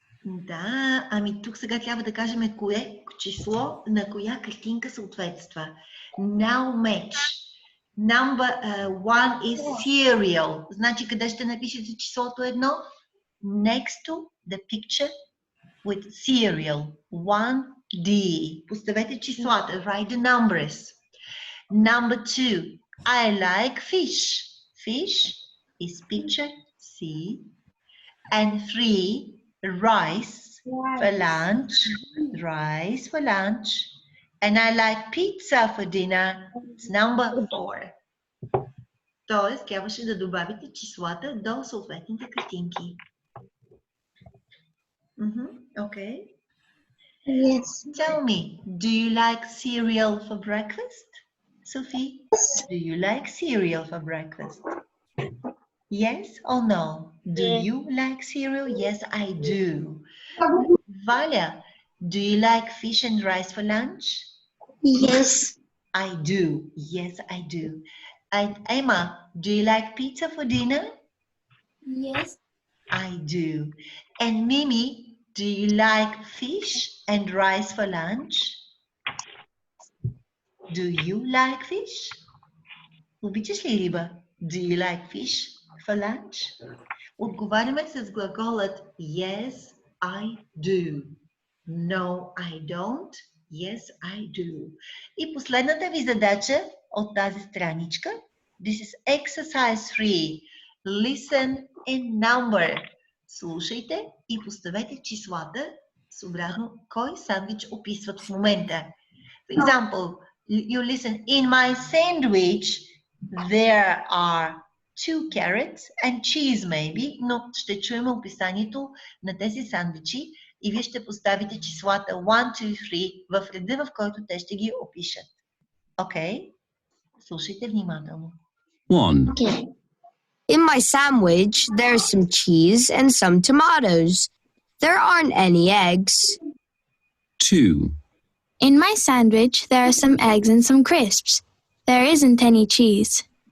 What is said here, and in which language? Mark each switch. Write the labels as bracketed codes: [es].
[bg] Да, ами тук сега трябва да кажем кое число на коя картинка съответства. [en] Now match. Number 1 is cereal. [bg] Значи къде ще напишете числото 1? [en] Next to the picture with cereal. 1D. [bg] Поставете числата. [en] Write the numbers. Number 2. I like fish. Fish is picture C. And 3. Rice for lunch. Rice for lunch. And I like pizza for dinner. It's number 4. [bg] Тоест, трябваше да добавите числата до съответните картинки. [en] Okay. Yes. Tell me, do you like cereal for breakfast? Sophie, do you like cereal for breakfast? Yes or no? Do Yes. you like cereal? Yes, I do. Valia, do you like fish and rice for lunch? Yes. I do. Yes, I do. And Emma, do you like pizza for dinner? Yes. I do. And Mimi, do you like fish and rice for lunch? Do you like fish? [bg] Обичаш ли риба? [en] Do you like fish for lunch? [bg] Отговаряме с глаголът [en] yes, I do. No, I don't. Yes, I do. [bg] И последната ви задача от тази страничка. [en] This is exercise 3. Listen and number. [bg] Слушайте и поставете числата съобразно кой сандвич описват в момента. [en] For example, you listen, in my sandwich there are 2 carrots and cheese maybe, [bg] но ще чуем описанието на тези сандвичи и вие ще поставите числата 1, 2, 3 в реда, в който те ще ги опишат. Окей? Слушайте внимателно. [en] 1, Okay. In my sandwich, there's some cheese and some tomatoes. There aren't any eggs. 2, In my sandwich, there are some eggs and some crisps. There isn't any cheese.